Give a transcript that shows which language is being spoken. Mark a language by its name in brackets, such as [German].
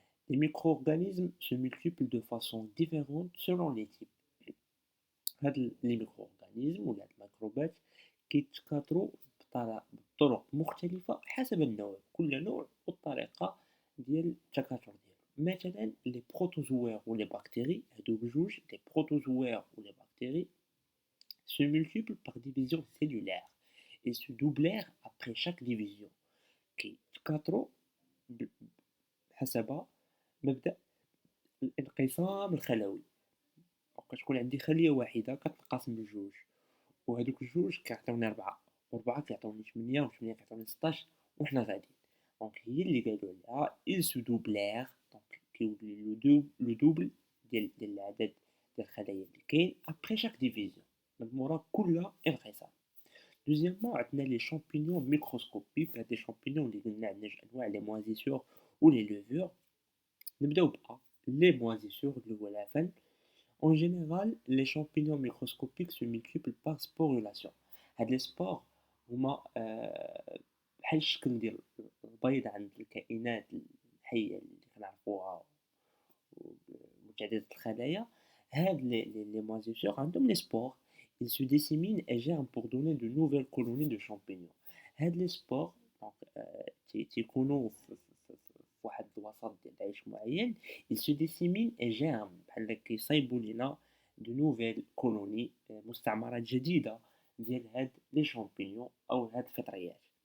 [French] Les micro-organismes se multiplient de façon différente selon les types. [Arabic] هاد لي ميكرو-organismes ولا هاد الميكروبات كيتكاثروا بطرق مختلفة حسب النوع، كل نوع والطريقة ديال التكاثر ديالو. مثلا لي بروتوزوير و لي بكتيري هادو بجوج لي بروتوزوير و لي بكتيري [French] se multiplient par division cellulaire et se doublèrent après chaque division. [Arabic] كيتكاثروا حسب مبدأ الانقسام الخلوي. كتكون عندي خلية واحدة كتنقسم لجوج وهادوك الجوج كيعطيوني 4 و4 كيعطيوني 8 و8 كيعطيوني 16 وحنا غاديين. دونك هي اللي قالوا لها [French] ils se doublèrent [Arabic] دونك كيولي لو دوبل ديال العدد ديال الخلايا اللي كاين [French] après chaque division [Arabic] من مورا كل انقسام. دوزيامون عندنا لي شامبينيون ميكروسكوبيك. هاد لي شامبينيون اللي قلنا عندنا جوج انواع لي موازيسور و لي لوفور. نبداو بأ [French] les moisissures [Arabic] اللي هو العفن. [French] En général, les champignons microscopiques se multiplient par sporulation. [Arabic] هاد لي سبور هما بحال الشكل ديال البيض عند الكائنات الحية اللي كنعرفوها متعددة الخلايا. هاد [French] les moisissures [Arabic] عندهم لي سبور. [French] Ils se disséminent et germent pour donner de nouvelles colonies de champignons. [Arabic] هاد لي سبور تيكونوا في واحد الوسط ديال العيش معين. [French] ils se disséminent et germent [Arabic] بحال كيصايبوا لينا [French] de nouvelles colonies [Arabic] مستعمرات جديدة ديال هاد لي شامبينيون أو هاد الفطريات.